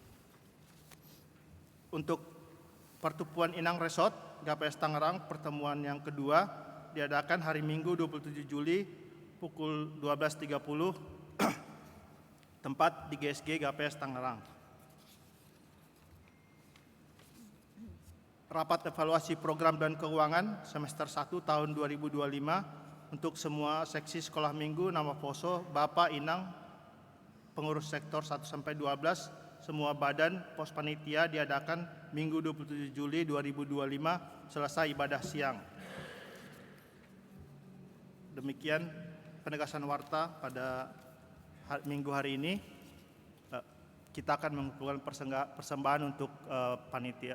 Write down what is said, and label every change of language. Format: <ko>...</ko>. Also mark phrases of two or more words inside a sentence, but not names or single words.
<id>Untuk pertemuan Inang Resort GPS Tangerang, pertemuan yang kedua diadakan hari Minggu 27 Juli pukul 12.30, tempat di GSG GPS Tangerang. Rapat evaluasi program dan keuangan semester 1 tahun 2025 untuk semua seksi sekolah minggu nama poso, Bapak, Inang, pengurus sektor 1 sampai 12, semua badan pos panitia diadakan Minggu 27 Juli 2025 selesai ibadah siang. Demikian penegasan warta pada minggu hari ini. Kita akan mengumpulkan persembahan untuk panitia.</id>